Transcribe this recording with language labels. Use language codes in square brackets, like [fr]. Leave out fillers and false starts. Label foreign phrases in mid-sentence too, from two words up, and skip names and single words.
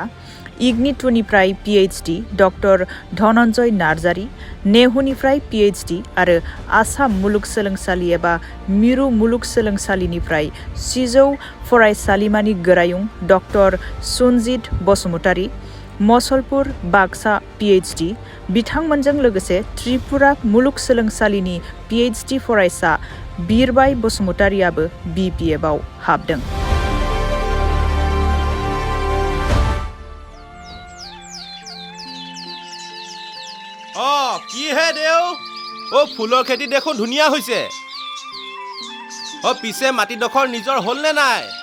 [brx] इग्निटुनिफ्राय पिएइचडि डक्टर धनन्जय नार्जारी, नेहुनिफ्राय पिएइचडि आरो आसाम मुलुगसोलोंसालि एबा मिरु मुलुगसोलोंसालिनिफ्राय सिजौ फरायसालिमानि गोरायुं डक्टर सुनजित बसुमतारी, मसलपुर बाक्सा पिएइचडि, बिथांमोनजों लोगोसे त्रिपुरा मुलुगसोलोंसालिनि पिएइचडि फरायसा बिरबाय बसुमतारीआबो बिपिएफआव हाबदों। [as] কি হে দেও ফুলৰ খেতি দেখোন ধুনীয়া হৈছে। পিছে মাটিডোখৰ নিজৰ হ'ল নে নাই?